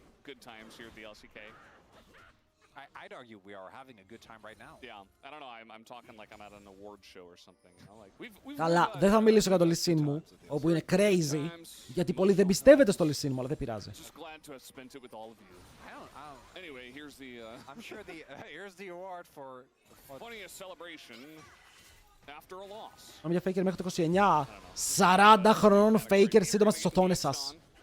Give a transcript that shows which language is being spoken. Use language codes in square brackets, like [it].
[en] Good times here at the LCK. I'd argue we are having a good time right now. Yeah, I don't know. I'm talking like I'm at an award show or something. You know, like we've. [el] Καλά, δεν θα μιλήσω για το Lee Sin μου, όπου είναι crazy, γιατί πολλοί δεν πιστεύετε στο Lee Sin μου, αλλά δεν πειράζει. [en] Just glad to have spent it with all of you. Anyway, here's the. I'm sure here's the award for funniest celebration after a loss. [el] Μια Faker μέχρι το 29, 40 χρονών Faker σύντομα στις οθόνες σας.